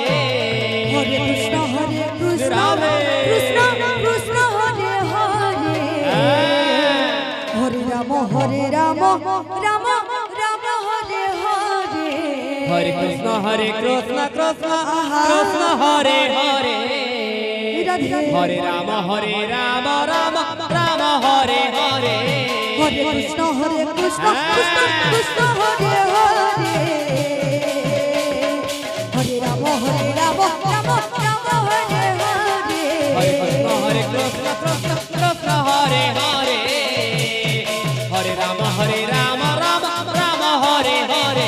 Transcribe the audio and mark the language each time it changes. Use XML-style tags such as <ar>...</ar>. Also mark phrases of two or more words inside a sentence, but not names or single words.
<sa>হরে কৃষ্ণ কৃষ্ণ কৃষ্ণ কৃষ্ণ হরে হরে হরে রাম রাম রাম হরে হরে হরে কৃষ্ণ কৃষ্ণ কৃষ্ণ হরে হরে রাধে হরে রাম রাম রাম হরে হরে হরে কৃষ্ণ কৃষ্ণ কৃষ্ণ হরে হরে হরে রাম রাম রাম হরে হরে হরে কৃষ্ণ কৃষ্ণ কৃষ্ণ হরে হরে হরে রাম রাম রাম হরে হরে</sa>